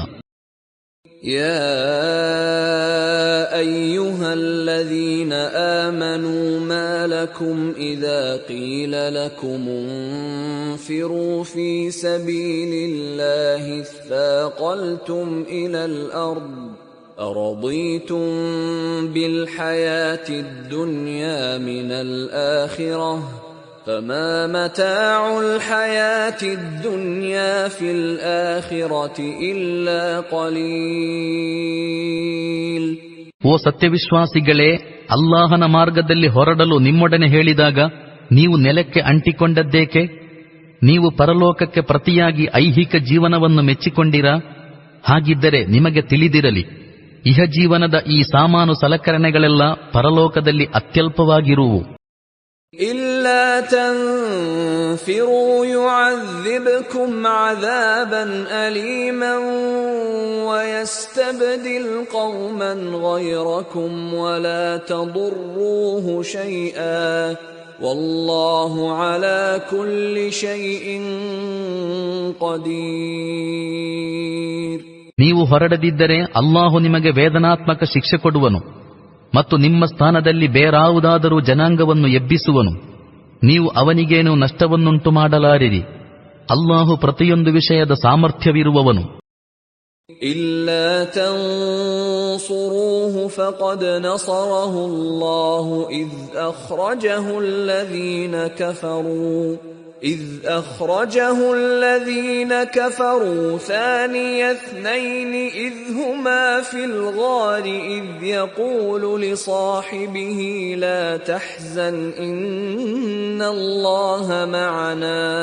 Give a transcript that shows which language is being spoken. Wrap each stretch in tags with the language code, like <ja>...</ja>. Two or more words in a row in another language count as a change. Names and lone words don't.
<ar>يا أيها الذين آمنوا ما لكم إذا قيل لكم انفروا في سبيل الله اثاقلتم إلى الأرض أرضيتم بالحياة الدنيا من الآخرة فما متاع الحياة الدنيا في الآخرة إلا قليل.</ar> <kn>ಓ ಸತ್ಯವಿಶ್ವಾಸಿಗಳೇ, ಅಲ್ಲಾಹನ ಮಾರ್ಗದಲ್ಲಿ ಹೊರಡಲು ನಿಮ್ಮೊಡನೆ ಹೇಳಿದಾಗ ನೀವು ನೆಲಕ್ಕೆ ಅಂಟಿಕೊಂಡದ್ದೇಕೆ? ನೀವು ಪರಲೋಕಕ್ಕೆ ಪ್ರತಿಯಾಗಿ ಐಹಿಕ ಜೀವನವನ್ನು ಮೆಚ್ಚಿಕೊಂಡಿರಾ? ಹಾಗಿದ್ದರೆ ನಿಮಗೆ ತಿಳಿದಿರಲಿ, ಇಹಜೀವನದ ಈ ಸಾಮಾನು ಸಲಕರಣೆಗಳೆಲ್ಲ ಪರಲೋಕದಲ್ಲಿ ಅತ್ಯಲ್ಪವಾಗಿರುವು.</kn> <ar>إلا تنفروا يعذبكم عذابا أليما ويستبدل قوما غيركم ولا تضروه شيئا والله على كل شيء قدير.</ar> <kn>ನೀವು ಹೊರಡದಿದ್ದರೆ ಅಲ್ಲಾಹು ನಿಮಗೆ ವೇದನಾತ್ಮಕ ಶಿಕ್ಷೆ ಕೊಡುವನು ಮತ್ತು ನಿಮ್ಮ ಸ್ಥಾನದಲ್ಲಿ ಬೇರಾವುದಾದರೂ ಜನಾಂಗವನ್ನು ಎಬ್ಬಿಸುವನು. ನೀವು ಅವನಿಗೇನು ನಷ್ಟವನ್ನುಂಟು ಮಾಡಲಾರಿರಿ. ಅಲ್ಲಾಹು ಪ್ರತಿಯೊಂದು ವಿಷಯದ ಸಾಮರ್ಥ್ಯವಿರುವವನು.</kn> <ar>إلا تنصروه فقد نصره الله إذ أخرجه الذين كفروا ثاني اثنين إذ هما في الغار إذ يقول لصاحبه لا تحزن إن الله معنا</ar>